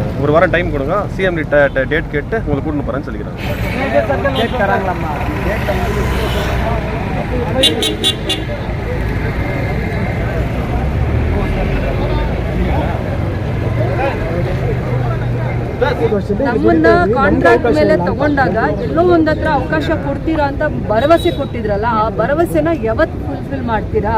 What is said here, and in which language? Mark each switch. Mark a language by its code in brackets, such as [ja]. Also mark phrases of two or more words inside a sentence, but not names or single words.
[ta] ஒரு வாரம் டைம் கொடுங்க, சிஎம்டி டேட் கேட்டு உங்களுக்கு கூட்டின்னு போகிறேன்னு சொல்லிக்கிறாங்க. [kn] ನಮ್ಮನ್ನ ಕಾಂಟ್ರಾಕ್ಟ್ ಮೇಲೆ ತಗೊಂಡಾಗ ಎಲ್ಲೋ ಒಂದತ್ರ ಅವಕಾಶ ಕೊಡ್ತೀರಾ ಅಂತ ಭರವಸೆ ಕೊಟ್ಟಿದ್ರಲ್ಲ, ಆ ಭರವಸೆನ ಯಾವತ್ತು ಫುಲ್ಫಿಲ್ ಮಾಡ್ತೀರಾ?